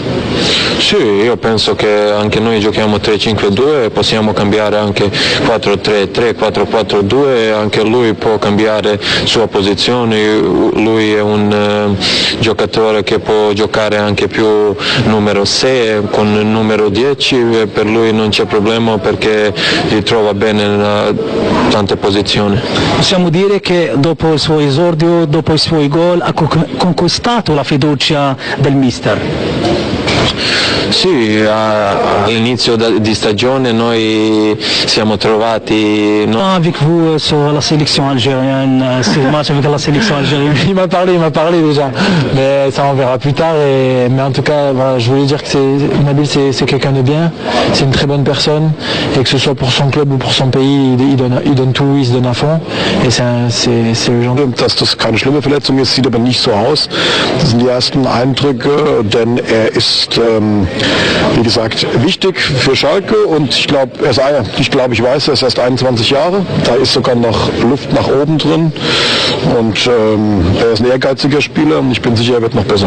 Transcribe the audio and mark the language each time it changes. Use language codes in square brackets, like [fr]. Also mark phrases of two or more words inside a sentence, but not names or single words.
[it] Sì, io penso che anche noi giochiamo 3-5-2, possiamo cambiare anche 4-3-3, 4-4-2, anche lui può cambiare sua posizione, lui è un giocatore che può giocare anche più numero 6 con il numero 10, per lui non c'è problema perché si trova bene in tante posizioni. Possiamo dire che dopo il suo esordio, dopo i suoi gol, ha conquistato la fiducia del mister? Sì, all'inizio di stagione noi siamo trovati... [fr] Avec vous sur la sélection algérienne, ce match avec la sélection algérienne. Il m'a parlé déjà, mais ça on verra plus tard. Mais en tout cas, voilà, je voulais dire que Nabil c'est quelqu'un de bien, c'est une très bonne personne, et que ce soit pour son club ou pour son pays, il donne tout, il se donne à fond, et c'est le genre. [de] Dass das keine schlimme Verletzung ist, sieht aber nicht so aus. Das sind die ersten Eindrücke, denn er ist, wie gesagt, wichtig für Schalke, und ich weiß, er ist erst 21 Jahre, da ist sogar noch Luft nach oben drin, und er ist ein ehrgeiziger Spieler, und ich bin sicher, er wird noch besser.